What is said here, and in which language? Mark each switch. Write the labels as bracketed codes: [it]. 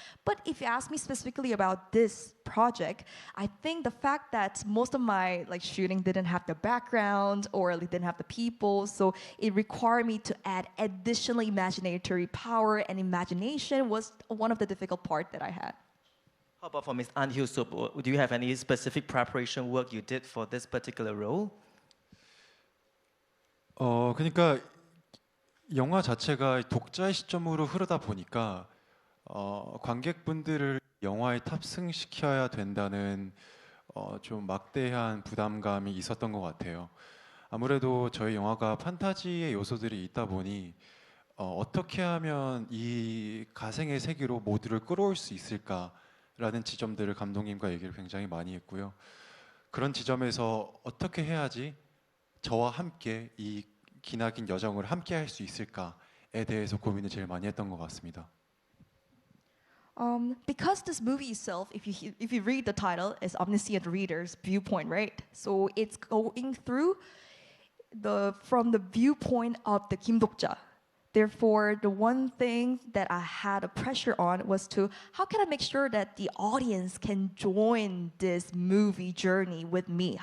[en] But if you ask me specifically about this project, I think the fact that most of my like shooting didn't have the background or didn't have the people, so it required me to add additional imaginatory power and imagination was one of the difficult part that I had. How about for Ms. An Hyo-sup? Do you have any specific preparation work you did for this particular role? [ko] 그러니까 영화 자체가 독자의 시점으로 흐르다 보니까 관객분들을 영화에 탑승시켜야 된다는 좀 막대한 부담감이 있었던 것 같아요. 아무래도 저희 영화가 판타지의 요소들이 있다 보니 어떻게 하면 이 가생의 세계로 모두를 끌어올 수 있을까라는 지점들을 감독님과 얘기를 굉장히 많이 했고요. 그런 지점에서 어떻게 해야지 저와 함께 이 기나긴 여정을 함께 할 수 있을까에 대해서 고민을 제일 많이 했던 것 같습니다. [en] Because this movie itself, if you read the title, is omniscient reader's viewpoint, right? So it's going through from the viewpoint of the Kim Dokja. Therefore, the one thing that I had a pressure on was to how can I make sure that the audience can join this movie journey with me?